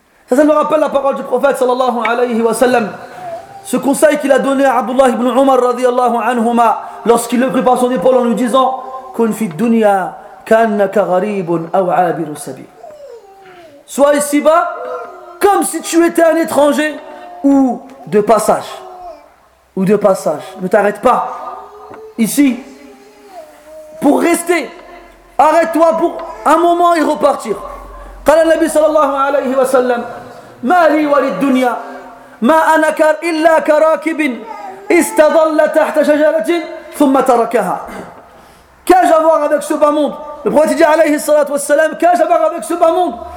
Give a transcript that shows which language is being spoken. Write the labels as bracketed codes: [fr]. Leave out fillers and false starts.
[fr] Ça me rappelle la parole du prophète sallallahu alayhi wa sallam. Ce conseil qu'il a donné à Abdullah ibn Umar radiallahu anhuma lorsqu'il le prit par son épaule en lui disant « [ar] Kun fi dunya kannaka gharibun aw abiru sabil [fr] » Sois ici-bas comme si tu étais un étranger ou de passage. Ou de passage. Ne t'arrête pas ici pour rester. Arrête-toi pour un moment et repartir. [ar] قال النبي صلى الله عليه وسلم ما لي وللدنيا ما أنا إلا كراكب استظل تحت شجرة ثم تركها. [fr] Qu'ai-je à voir avec ce bas monde? Le prophète dit [ar] عليه الصلاة والسلام [fr] qu'ai-je à voir avec ce bas monde?